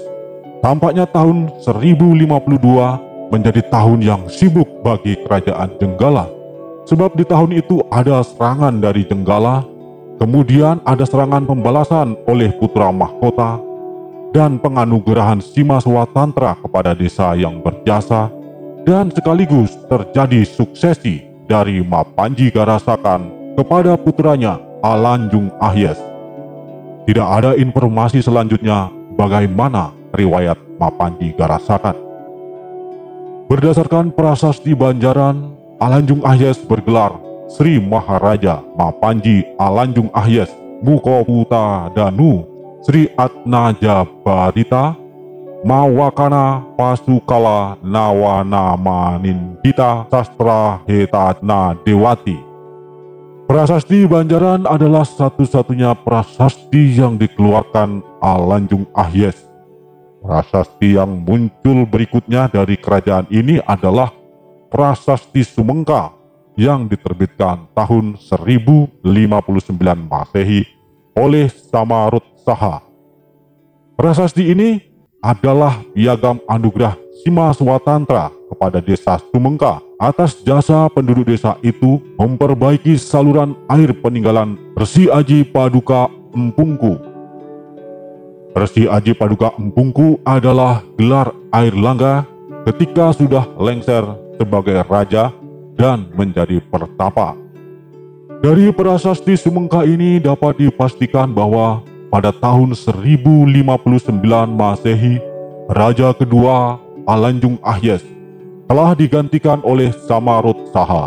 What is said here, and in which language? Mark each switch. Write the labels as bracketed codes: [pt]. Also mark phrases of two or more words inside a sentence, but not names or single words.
[id] Tampaknya tahun 1052 menjadi tahun yang sibuk bagi kerajaan Jenggala, sebab di tahun itu ada serangan dari Jenggala, kemudian ada serangan pembalasan oleh putra mahkota, dan penganugerahan Sima Swatantra kepada desa yang berjasa, dan sekaligus terjadi suksesi dari Mapanji Garasakan kepada putranya Alanjung Ahyes. Tidak ada informasi selanjutnya bagaimana riwayat Mapanji Garasakan. Berdasarkan prasasti Banjaran, Alanjung Ahyes bergelar Sri Maharaja Mapanji Alanjung Ahyes Mukoputa Danu Sri Atnaja Barita Mawakana Pasukala Nawana Manindita Sastra Hetatna Dewati. Prasasti Banjaran adalah satu-satunya prasasti yang dikeluarkan Alanjung Ahyes. Prasasti yang muncul berikutnya dari kerajaan ini adalah Prasasti Sumengka yang diterbitkan tahun 1059 Masehi oleh Samarut Saha. Prasasti ini adalah piagam anugerah Sima Swatantra kepada desa Sumengka atas jasa penduduk desa itu memperbaiki saluran air peninggalan Resi Aji Paduka Empungku. Resi Aji Paduka Empungku adalah gelar air langga ketika sudah lengser sebagai raja dan menjadi pertapa. Dari prasasti Sumengka ini dapat dipastikan bahwa pada tahun 1059 Masehi, Raja kedua Alanjung Ahyes telah digantikan oleh Samarut Saha.